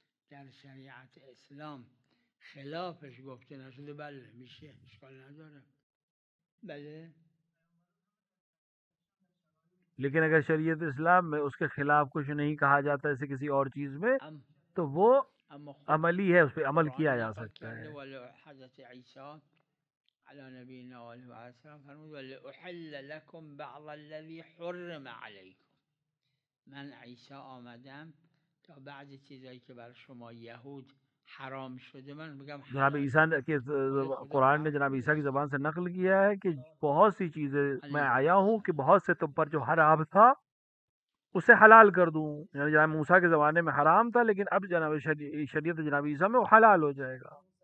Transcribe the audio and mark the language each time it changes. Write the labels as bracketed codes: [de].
[fa] در شریعت اسلام خلافش گفته نشده بله میشه اشکال نداره بله. [ur] لیکن اگر شریعت اسلام میں اس کے خلاف کچھ نہیں کہا جاتا ایسے کسی اور چیز میں تو وہ عملی ہے، اس پہ عمل کیا جا سکتا ہے. [fa] حضرت عیسیٰ علی نبینا و علیہ السلام فرمود [ar] وَلِأُحِلَّ لَكُمْ بَعْضَ الَّذِي حُرِّمَ عَلَيْكُمْ، [fa] من عیسی آمدم تا بعض چیزایی که بر شما یهود حرام شده من بگم [ur] جناب عیسیٰ کے قرآن نے جناب عیسیٰ کی زبان سے نقل کیا ہے کہ بہت سی چیزیں میں آیا ہوں کہ بہت سے تم پر جو حرام تھا اسے حلال کر دوں. یعنی جناب موسیٰ کے زمانے میں حرام تھا لیکن اب جناب شریعت جناب عیسیٰ میں وہ حلال ہو جائے گا.